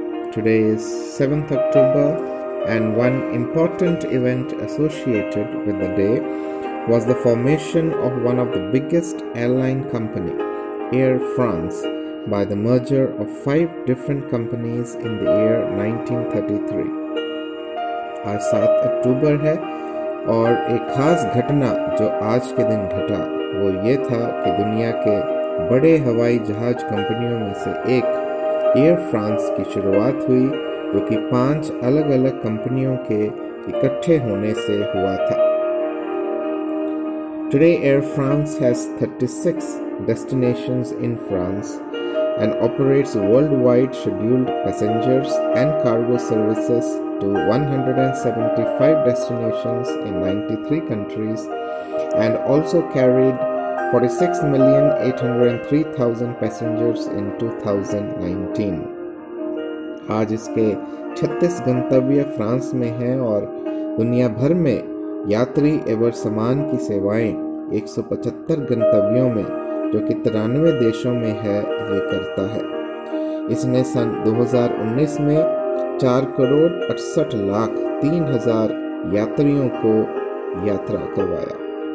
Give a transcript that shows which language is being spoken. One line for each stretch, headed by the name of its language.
English: Today is 7th October and one important event associated with the day was the formation of one of the biggest airline company, Air France, by the merger of 5 different companies in the year 1933.
Hindi: आज 7 अक्टूबर है और एक खास घटना जो आज के दिन घटा वो ये था कि दुनिया के बड़े हवाई जहाज कंपनियों में से एक एयर फ्रांस की शुरुआत हुई जो कि 5 अलग अलग कंपनियों के इकट्ठे होने से हुआ था।
English: Today Air France has 36 destinations in France and operates worldwide scheduled passengers and cargo services to 175 destinations in 93 countries and also carried 46,803,000 passengers in 2019.
Hindi: आज इसके 36 गंतव्य फ्रांस में हैं और दुनिया भर में यात्री एवं सामान की सेवाएं 175 गंतव्यों में जो कि 93 देशों में है ये करता है। इसने सन 2019 में 4,68,03,000 यात्रियों को यात्रा करवाया।